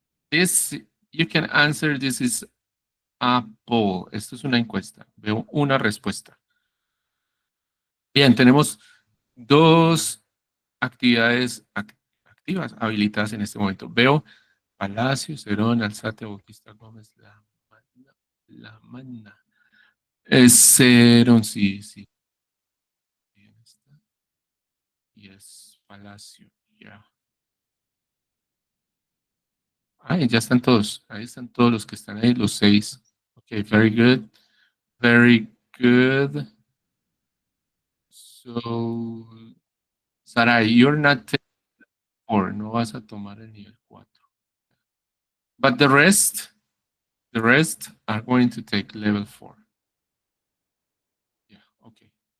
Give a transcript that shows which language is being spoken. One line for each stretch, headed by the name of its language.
English: This, you can answer, this is a poll.
Spanish: Esto es una encuesta. Veo una respuesta. Bien, tenemos 2 actividades activas, habilitadas en este momento. Veo Palacio, Cerón, Alzate, Bautista, Gómez, La Magna. Cerón, sí, sí. Bien, está. Yes, Palacio, ya. Ahí ya están todos. Ahí están todos los que están ahí, los 6.
English: Ok, very good. Very good. So, Sarai, you're not taking 4.
Spanish: No vas a tomar el nivel 4.
English: But the rest are going to take level 4. Yeah, okay.